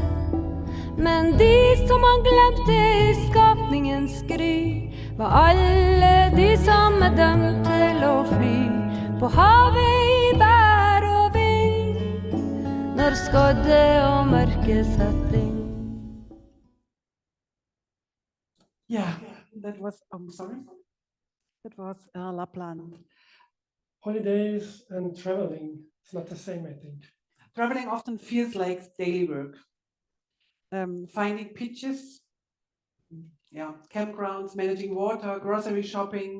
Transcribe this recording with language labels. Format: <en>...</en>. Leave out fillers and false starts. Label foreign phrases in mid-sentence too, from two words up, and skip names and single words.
<no>Men de som han glemte i skapningens gry, var alle de som dømt til å fly på havet i vær og vind, når skodde og mørke setter inn.</no> <en>Yeah, that was, I'm sorry. That was Lapland. Holidays and traveling, it's not the same, I think. Traveling often feels like daily work. Finding pitches, campgrounds, managing water, grocery shopping.</en>